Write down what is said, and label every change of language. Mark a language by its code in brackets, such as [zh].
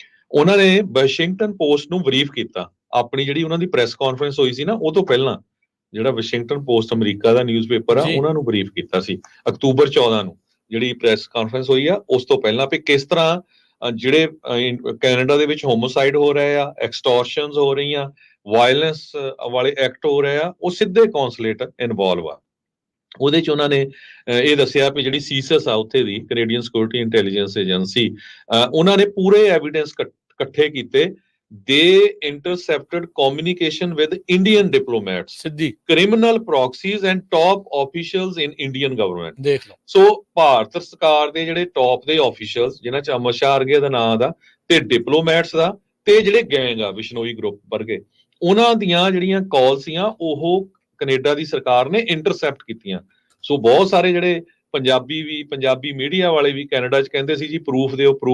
[pa] ਉਹਨਾਂ ਨੇ Washington post ਨੂੰ ਬਰੀਫ ਕੀਤਾ। ਆਪਣੀ ਜਿਹੜੀ ਉਹਨਾਂ ਦੀ ਪ੍ਰੈਸ ਕਾਨਫਰੰਸ ਹੋਈ ਸੀ ਨਾ, ਉਹ ਤੋਂ ਪਹਿਲਾਂ ਜਿਹੜਾ ਵਾਸ਼ਿੰਗਟਨ ਪੋਸਟ ਅਮਰੀਕਾ ਦਾ ਨਿਊਜ਼ਪੇਪਰ ਆ ਉਹਨਾਂ ਨੂੰ ਬਰੀਫ ਕੀਤਾ ਸੀ ਅਕਤੂਬਰ 14 ਨੂੰ ਜਿਹੜੀ ਪ੍ਰੈਸ ਕਾਨਫਰੰਸ ਹੋਈ ਆ ਉਸ ਤੋਂ ਪਹਿਲਾਂ, ਵੀ ਕਿਸ ਤਰ੍ਹਾਂ ਜਿਹੜੇ ਕੈਨੇਡਾ ਦੇ ਵਿੱਚ ਹੋਮੋਸਾਈਡ ਹੋ ਰਹੇ ਆ, ਐਕਸਟੋਰਸ਼ਨਸ ਹੋ ਰਹੀਆਂ, ਵਾਇਲੈਂਸ ਵਾਲੇ ਐਕਟ ਹੋ ਰਹੇ ਆ, ਉਹ ਸਿੱਧੇ ਕੌਂਸੂਲੇਟ ਇਨਵੋਲਵ ਆ। ਉਹਦੇ 'ਚ ਉਹਨਾਂ ਨੇ ਇਹ ਦੱਸਿਆ ਵੀ ਜਿਹੜੀ ਸੀਸਸ ਆ ਉੱਥੇ ਦੀ ਕੈਨੇਡੀਅਨ ਸਿਕਿਉਰਿਟੀ ਇੰਟੈਲੀਜੈਂਸ ਏਜੰਸੀ, ਉਹਨਾਂ ਨੇ ਪੂਰੇ ਐਵੀਡੈਂਸ ਇਕੱਠੇ ਕੀਤੇ। [en] They intercepted communication with Indian diplomats, criminal proxies and top officials in Indian government. [pa] ਦੇਖ ਲਓ। ਸੋ ਭਾਰਤ ਸਰਕਾਰ ਦੇ ਜਿਹੜੇ ਟੌਪ ਦੇ ਆਫੀਸ਼ੀਅਲਸ ਜਿਨ੍ਹਾਂ 'ਚ ਅਮਰ ਸ਼ਾਹ ਵਰਗੇ ਦਾ ਨਾਂ ਦਾ, ਤੇ ਡਿਪਲੋਮੈਟਸ ਦਾ, ਤੇ ਜਿਹੜੇ ਗੈਂਗ ਆ ਵਿਸ਼ਨੋਈ ਗਰੁੱਪ ਵਰਗੇ, ਉਹਨਾਂ ਦੀਆਂ ਜਿਹੜੀਆਂ ਕਾਲ ਸੀਆਂ ਉਹ ਕੈਨੇਡਾ ਦੀ ਸਰਕਾਰ ਨੇ ਇੰਟਰਸੈਪਟ ਕੀਤੀਆਂ। ਸੋ ਬਹੁਤ ਸਾਰੇ ਜਿਹੜੇ ਪੰਜਾਬੀ ਮੀਡੀਆ ਵਾਲੇ ਵੀ ਕੈਨੇਡਾ 'ਚ ਕਹਿੰਦੇ ਸੀ ਜੀ ਪ੍ਰੂਫ ਦਿਓ।